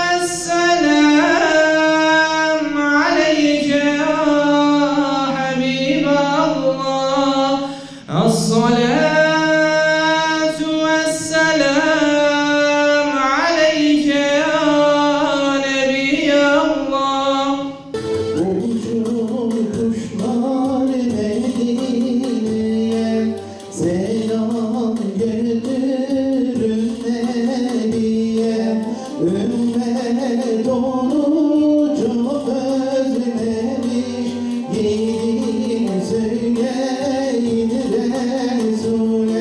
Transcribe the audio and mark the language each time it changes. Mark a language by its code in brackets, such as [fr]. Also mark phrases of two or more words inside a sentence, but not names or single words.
[ar] والسلام عليك يا حبيب الله الصلاة والسلام عليك يا نبي الله [tr] Kuşlar Medine'ye selam götürün Nebiye. Ümmet onu çok özlemiş, gidin söyleyin Resul'e.